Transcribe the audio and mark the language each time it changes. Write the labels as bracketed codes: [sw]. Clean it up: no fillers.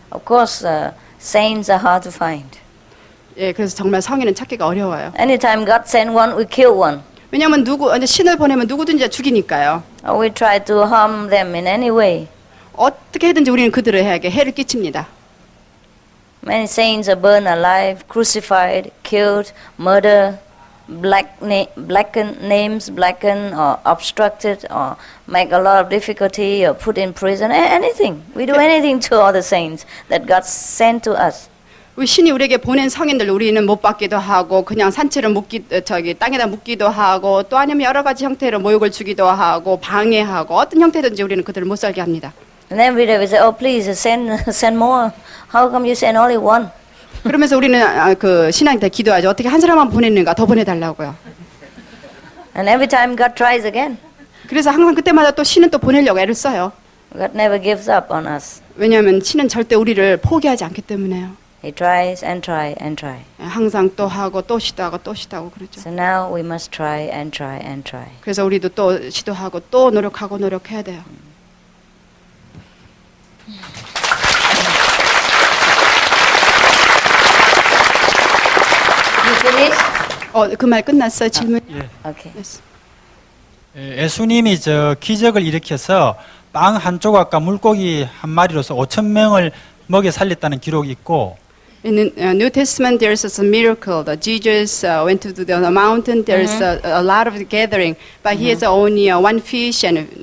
[en] Of course, saints are hard to find. [ko] 예, 그래서 정말 성인은 찾기가 어려워요. [en] Anytime God send one, we kill one. [ko] 왜냐하면 이제 신을 보내면 누구든지 죽이니까요. [en] Or we try to harm them in any way. [ko] 어떻게든지 우리는 그들을 해를 끼칩니다. [en] Many saints are burned alive, crucified, killed, murdered, blackened names, blackened or obstructed, or make a lot of difficulty, or put in prison. Anything. We do anything to all the saints that God sent to us. [ko] 우리 신이 우리에게 보낸 성인들 우리는 못 받기도 하고 그냥 산채를 땅에다 묻기도 하고 또 아니면 여러 가지 형태로 모욕을 주기도 하고 방해하고 어떤 형태든지 우리는 그들을 못 살게 합니다. [en] And every day we say, "Oh, please send more. How come you send only one?" [ko] 그러면서 우리는 그 신한테 기도하죠. 어떻게 한 사람만 보냈는가 더 보내달라고요. [en] And every time God tries again. [ko] 그래서 항상 그때마다 또 신은 또 보내려고 애를 써요. [en] God never gives up on us. [ko] 왜냐하면 신은 절대 우리를 포기하지 않기 때문에요. [en] He tries and try and try. [ko] 항상 또 하고 또 시도하고 또 시도하고 그러죠. [en] So now we must try and try and try. [ko] 그래서 우리도 또 시도하고 또 노력하고 노력해야 돼요. [en] You finish? [ko] 그 말 끝났어요? 질문? 예. [en] Okay. Yes. [ko] 예수님이 기적을 일으켜서 빵 한 조각과 물고기 한 마리로서 5천 명을 먹여 살렸다는 기록이 있고 [en] In the New Testament, there's a miracle that Jesus went to the mountain. There's a lot of gathering, but he has only one fish and